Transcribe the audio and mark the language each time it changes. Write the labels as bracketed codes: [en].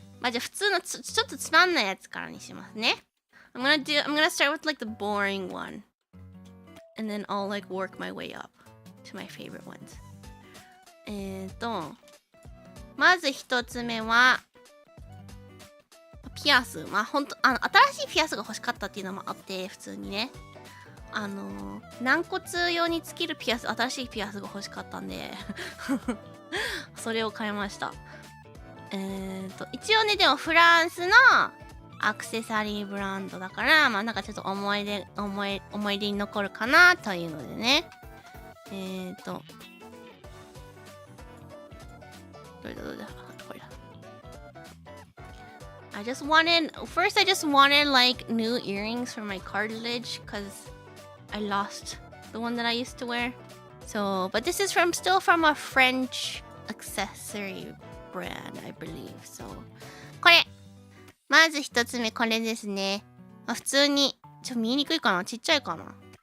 [ja] じゃあ普通のちょっとつまんないやつからにしますね。 [en] I'm gonna start with like the boring one. And then I'll like work my way up to my favorite ones. [ja] まず一つ目はピアス。ほんと新しいピアスが欲しかったっていうのもあって、普通にね軟骨用につけるピアス、新しいピアスが欲しかったんでそれを買いました。一応ね、でもフランスのアクセサリーブランドだから、なんかちょっと思い出に残るかなというのでね。どれだこれだ。 [en] I just wanted like new earrings for my cartilage because I lost the one that I used to wear. So, but this is still from a French accessory brand, I believe. [ja] So, これまず一つ目これですね。普通に見えにくいかな、ちっちゃいかな。